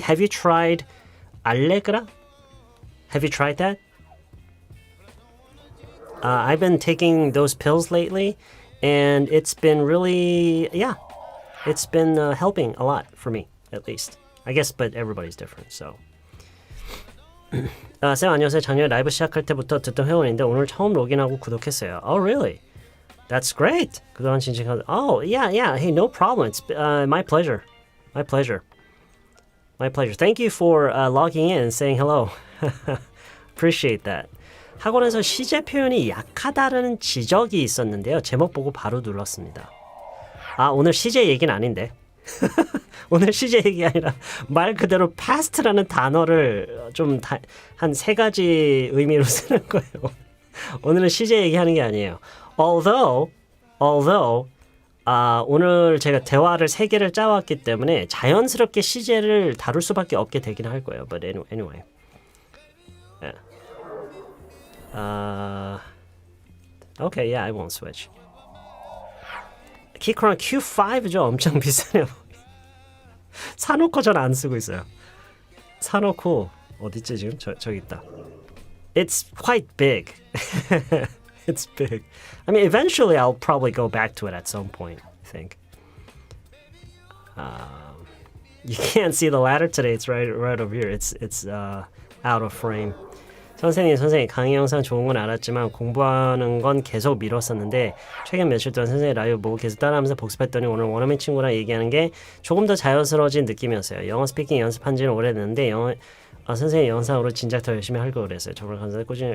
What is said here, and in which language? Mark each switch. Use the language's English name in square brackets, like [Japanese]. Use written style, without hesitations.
[English] Have you tried Allegra? Have you tried that? I've been taking those pills lately, and it's been really, it's been helping a lot for me, at least. I guess, but everybody's different, so. [Korean] 쌤 안녕하세요. 작년에 라이브 시작할 때부터 듣던 회원인데 오늘 처음 로그인하고 구독했어요. [English] Oh, really? That's great. [Korean] 그동안 진짜 [English] Oh, yeah. Hey, no problem. It's my pleasure. My pleasure. Thank you for logging in and saying hello. Appreciate that. [Korean] 학원에서 시제 표현이 약하다는 지적이 있었는데요. 제목 보고 바로 눌렀습니다. 오늘 시제 얘기는 아닌데. 오늘 시제 얘기 아니라 말 그대로 past라는 단어를 좀 한 세 가지 의미로 쓰는 거예요. 오늘은 시제 얘기하는 게 아니에요. Although 오늘 제가 대화를 3개를 짜왔기 때문에 자연스럽게 시제를 다룰 수밖에 없게 되긴 할 거예요. [English] But anyway. Yeah. Okay, yeah, I won't switch. [Korean] 키크랑 Q5죠. 엄청 비싸네요. 사놓고 전 안 쓰고 있어요. 사놓고 어딨지 지금? 저기 있다. [English] It's quite big. It's big. I mean, eventually I'll probably go back to it at some point, I think. You can't see the ladder today. It's right over here. It's out of frame. [Korean] 선생님 강의 영상 좋은 건 알았지만 공부하는 건 계속 미뤘었는데 최근 며칠 동안 선생님 라이브 보고 계속 따라하면서 복습했더니 오늘 원어민 친구랑 얘기하는 게 조금 더 자연스러워진 느낌이었어요. 영어 스피킹 연습한 지는 오래됐는데 선생님 영상으로 진작 더 열심히 할 걸 그랬어요. 정말 감사해요.